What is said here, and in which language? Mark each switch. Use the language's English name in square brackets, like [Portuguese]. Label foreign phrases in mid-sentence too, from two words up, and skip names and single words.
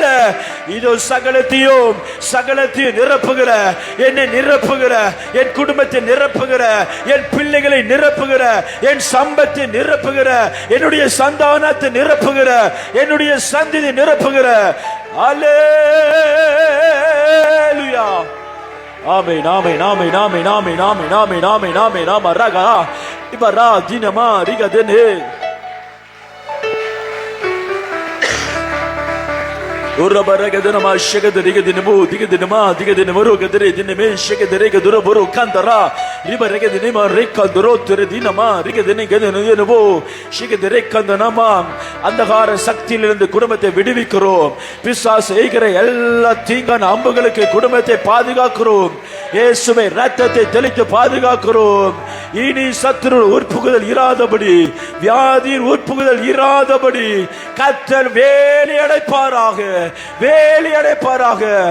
[Tamil] இதோ சகலத்தையும் சகலத்தையும் நிரப்புகிற, என்னை நிரப்புகிற, என் குடும்பத்தை நிரப்புகிற, என் பிள்ளைகளை நிரப்புகிற, என் சம்பத்தை நிரப்புகிற, என்னுடைய சந்தானத்தை நிரப்புகிற, என்னுடைய சந்ததி நிரப்புகிற. அல்லேலூயா Amen, amen, amen, amen, amen, amen, amen, amen, amen, amen, raga, ibara, dinama, riga dene. Ora baraga dinama, shaka the riga dinamo, diga dinama, diga dinamoro, gadere, diname, shaka the riga duro, boro, cantara, riba riga dinama, reka, duro, dinama, riga dinamo, shaka the reka, danama, அந்தகார சக்தியிலிருந்து குடும்பத்தை விடுவிக்கிறோம். பிசாசு செய்கிற எல்லா தீங்கான அம்புகளுக்கு குடும்பத்தை பாதுகாக்கிறோம். இயேசுவை இரத்தத்தை தெளித்து பாதுகாக்கிறோம். இனி சத்துரு உட்புகுதல் இராதபடி, வியாதியின் உட்புகுதல் இராதபடி கர்த்தர் வேலி அடைப்பாராக, வேலி அடைப்பாராக.